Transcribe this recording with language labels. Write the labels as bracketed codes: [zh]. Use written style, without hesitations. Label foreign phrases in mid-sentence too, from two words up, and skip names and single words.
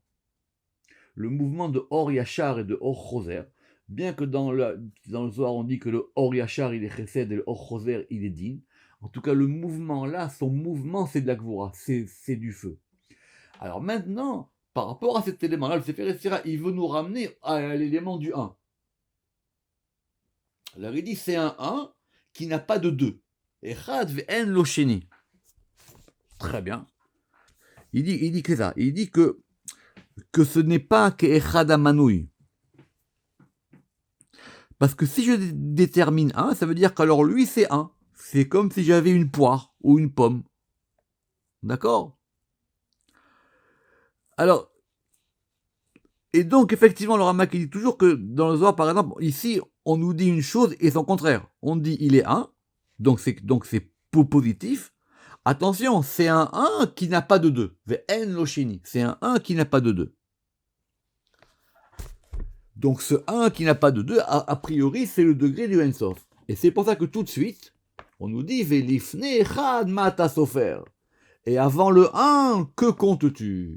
[fr] Le mouvement de [he] אור ישר [fr] et de [he] אור חוזר, [fr] bien que dans le Zohar on dit que le [he] אור ישר [fr] il est Chesed et le [he] אור חוזר [fr] il est Din, en tout cas le mouvement là, son mouvement c'est de la Gvura, c'est du feu. Alors maintenant, par rapport à cet élément là, le Sefer Yetzirah, il veut nous ramener à l'élément du 1. Alors il dit c'est un 1 qui n'a pas de 2. [he] אחד ואין לו שני. [fr] Très bien. Il dit que ça. Il dit que ce n'est pas qu'Echad Amanouï. Parce que si je détermine 1, ça veut dire qu'alors lui c'est 1. C'est comme si j'avais une poire ou une pomme. D'accord? Alors, et donc effectivement le Ramak dit toujours que dans le Zohar par exemple, ici on nous dit une chose et son contraire. On dit il est 1, donc c'est positif. Attention, c'est un 1 qui n'a pas de 2. [he] ואין לו שני. [fr] C'est un 1 qui n'a pas de 2. Donc ce 1 qui n'a pas de 2, a priori, c'est le degré du [he] אין סוף. [fr] Et c'est pour ça que tout de suite, on nous dit [he] ולפני אחד מה אתה סופר. [fr] Et avant le 1, que comptes-tu?